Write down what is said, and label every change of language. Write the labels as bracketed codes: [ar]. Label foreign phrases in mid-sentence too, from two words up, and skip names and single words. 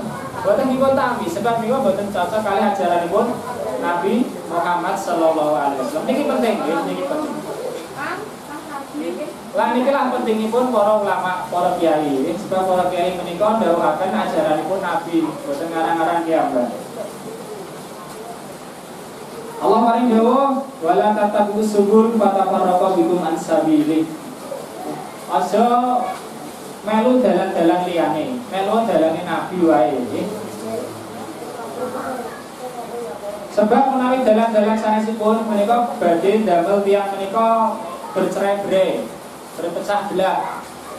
[jv] Boten dipun tampi sebab niku boten cocok kali ajaranipun Nabi Muhammad [ar] صلى الله عليه وسلم. [jv] Niki penting nggih, niki penting. Lan nikilah pentingipun para ulama, para kiai. Sebab para kiai menika ndhawuhaken ajaranipun Nabi, boten ngarang-ngarang kiambak. Allah paring dawuh, [ar] ولا تتبعوا السبل فتفرق بكم عن سبيل. [jv] Aja melu dalan-dalan liyane, melu dalane Nabi wae. Sebab menawi dalan-dalan sanesipun menika badhe damel tiyang menika [id] bercerai-berai, berpecah belah.